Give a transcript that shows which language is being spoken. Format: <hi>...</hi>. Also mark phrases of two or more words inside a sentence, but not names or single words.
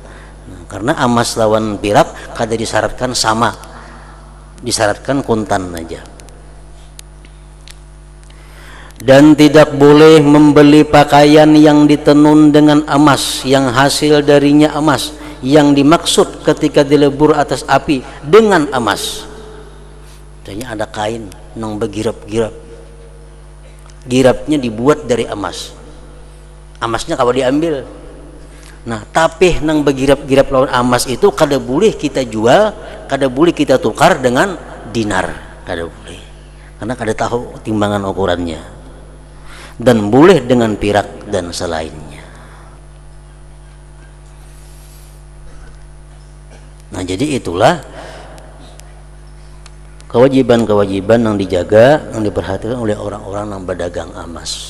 <bjn>Nah, karena emas lawan pirak kada disyaratkan sama, disyaratkan kuntan aja.</bjn> <id>Dan tidak boleh membeli pakaian yang ditenun dengan emas yang hasil darinya emas yang dimaksud ketika dilebur atas api dengan emas.</id> <bjn>Contohnya ada kain nang begirap-girap, girapnya dibuat dari emas, emasnya kalau diambil. Nah, tapi nang begirap-girap lawan emas itu kada boleh kita jual, kada boleh kita tukar dengan dinar, kada boleh, karena kada tahu timbangan ukurannya.</bjn> <id>Dan boleh dengan pirak dan selainnya. Nah, jadi itulah kewajiban-kewajiban yang dijaga, yang diperhatikan oleh orang-orang yang berdagang emas.</id>